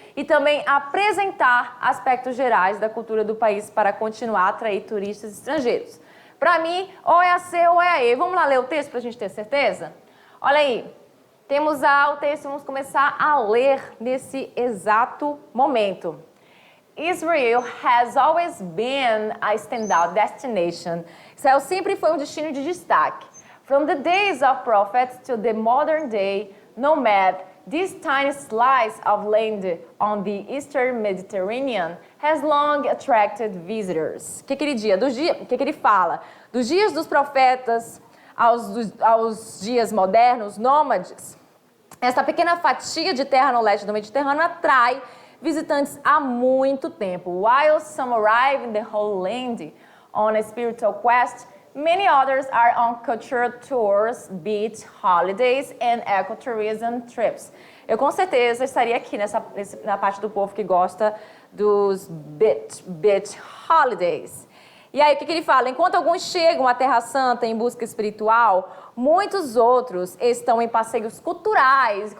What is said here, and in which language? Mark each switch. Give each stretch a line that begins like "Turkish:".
Portuguese: E também apresentar aspectos gerais da cultura do país para continuar a atrair turistas estrangeiros. Para mim, ou é a C ou é a E. Vamos lá ler o texto para a gente ter certeza? Olha aí. Temos o texto, vamos começar a ler nesse exato momento.
English: Israel has always been a standout destination.
Portuguese: Israel sempre foi um destino de destaque.
English: From the days of prophets to the modern day nomad, this tiny slice of land on the eastern Mediterranean has long attracted visitors.
Portuguese: O que ele fala? Dos dias dos profetas aos dias modernos, nômades, essa pequena fatia de terra no leste do Mediterrâneo atrai visitantes há muito tempo.
English: While some arrive in the Holy Land on a spiritual quest, many others are on cultural tours, beach holidays and ecotourism trips.
Portuguese: Eu com certeza estaria aqui na parte do povo que gosta dos beach holidays. E aí, o que ele fala? Enquanto alguns chegam à Terra Santa em busca espiritual, muitos outros estão em passeios culturais.